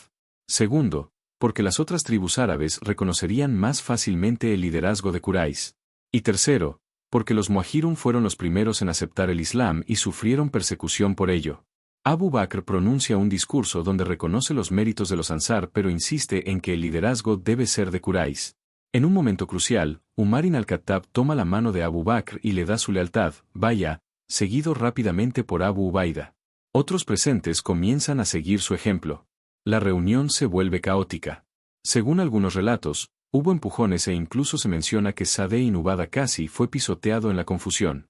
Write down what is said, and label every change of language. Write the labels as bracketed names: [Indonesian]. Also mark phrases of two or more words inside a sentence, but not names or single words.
[Spanish] Segundo, porque las otras tribus árabes reconocerían más fácilmente el liderazgo de Quraysh. Y tercero, porque los Muhajirun fueron los primeros en aceptar el Islam y sufrieron persecución por ello. Abu Bakr pronuncia un discurso donde reconoce los méritos de los Ansar pero insiste en que el liderazgo debe ser de Quraysh. En un momento crucial, Umar ibn al-Khattab toma la mano de Abu Bakr y le da su lealtad, vaya, seguido rápidamente por Abu Ubaida. Otros presentes comienzan a seguir su ejemplo. La reunión se vuelve caótica. Según algunos relatos, hubo empujones e incluso se menciona que Sa'd ibn Ubada casi fue pisoteado en la confusión.